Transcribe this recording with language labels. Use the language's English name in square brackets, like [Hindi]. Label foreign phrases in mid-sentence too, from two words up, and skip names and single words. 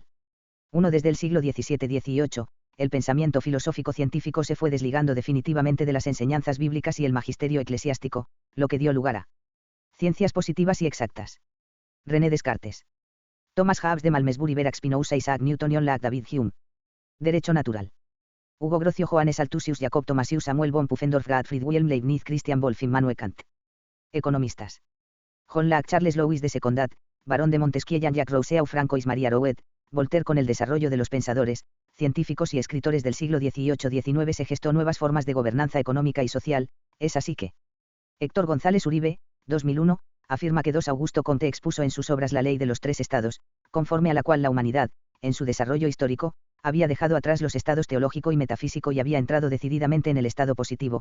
[Spanish] Desde el siglo XVII-XVIII, el pensamiento filosófico científico se fue desligando definitivamente de las enseñanzas bíblicas y el magisterio eclesiástico, lo que dio lugar a ciencias positivas y exactas. René Descartes. Thomas Hobbes de Malmesbury, Verax Spinoza, Isaac Newton, John Locke, David Hume. Derecho natural. Hugo Grocio, Johannes Althusius, Jacob Thomasius, Samuel von Pufendorf, Gottfried Wilhelm Leibniz, Christian Wolff, Immanuel Kant. Economistas. John Locke, Charles Louis de Secondat, Barón de Montesquieu, Jean-Jacques Rousseau, Francois Maria Rouet, Voltaire. Con el desarrollo de los pensadores, científicos y escritores del siglo XVIII-XIX se gestó nuevas formas de gobernanza económica y social. Es así que Héctor González Uribe, 2001, afirma que Augusto Comte expuso en sus obras la ley de los tres estados, conforme a la cual la humanidad, en su desarrollo histórico, había dejado atrás los estados teológico y metafísico y había entrado decididamente en el estado positivo.